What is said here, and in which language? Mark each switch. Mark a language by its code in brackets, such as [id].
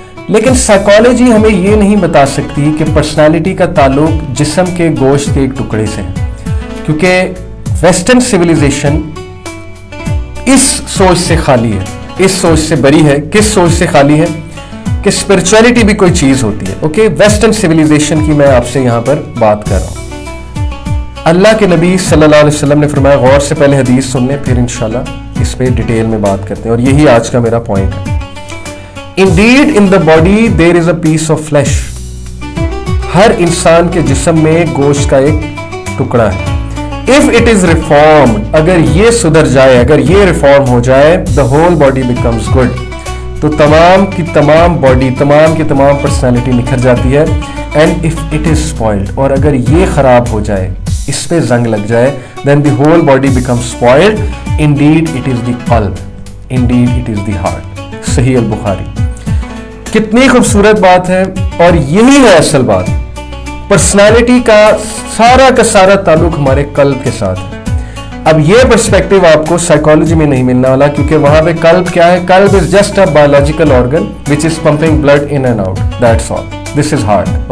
[hi] लेकिन साइकोलॉजी हमें ये नहीं बता सकती कि पर्सनालिटी का ताल्लुक जिस्म के गोश्त के एक टुकड़े से है, क्योंकि वेस्टर्न सिविलाइजेशन इस सोच से खाली है, इस सोच से बरी है। किस सोच से खाली है? कि स्पिरिचुअलिटी भी कोई चीज होती है। ओके, वेस्टर्न सिविलाइजेशन की मैं आपसे यहां पर बात कर रहा हूं। अल्लाह के नबी सल्लल्लाहु अलैहि वसल्लम ने फरमाया, गौर से पहले हदीस सुनने, फिर इंशाल्लाह इस पे डिटेल में बात करते हैं, और यही आज का मेरा पॉइंट है। [en] Indeed in the body there is a piece of flesh। [hi] हर इंसान के जिस्म में गोश्त का एक टुकड़ा है। [en] If it is reformed, [hi] अगर ये सुधर जाए, अगर ये रिफॉर्म हो जाए, [en] the whole body becomes good, [hi] तो तमाम की तमाम बॉडी, तमाम की तमाम पर्सनालिटी निखर जाती है। [en] And if it is spoiled, [hi] और अगर ये खराब हो जाए, इस पे जंग लग जाए, [en] then the whole body becomes spoiled। Indeed it is the qalb, indeed it is the heart। [hi] सही अल बुखारी। कितनी खूबसूरत बात है, और यही है असल बात। पर्सनालिटी का सारा ताल्लुक हमारे कल्ब के साथ है। अब ये पर्सपेक्टिव आपको साइकोलॉजी में नहीं मिलने वाला, क्योंकि वहां पे कल्ब क्या है? [en] कल्ब is just a biological organ which is pumping blood in and out, that's all, this is heart.